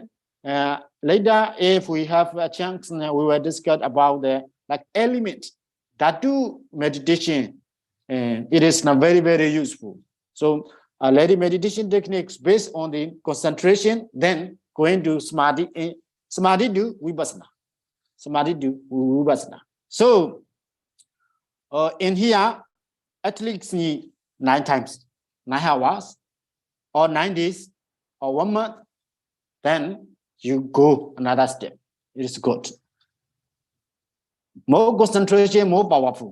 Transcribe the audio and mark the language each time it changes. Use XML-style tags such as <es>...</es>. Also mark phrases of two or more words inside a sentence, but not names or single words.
<en>Later, if we have a chance, we will discuss about the element that do meditation. It is not very, very useful. So, Ledi meditation techniques based on the concentration, then going to samadhi. Samadhi do vipassana. Samadhi do vipassana. So, in here, at least 9 times, 9 hours, or 9 days, or 1 month, then you go another step. It is good. More concentration, more powerful.</en>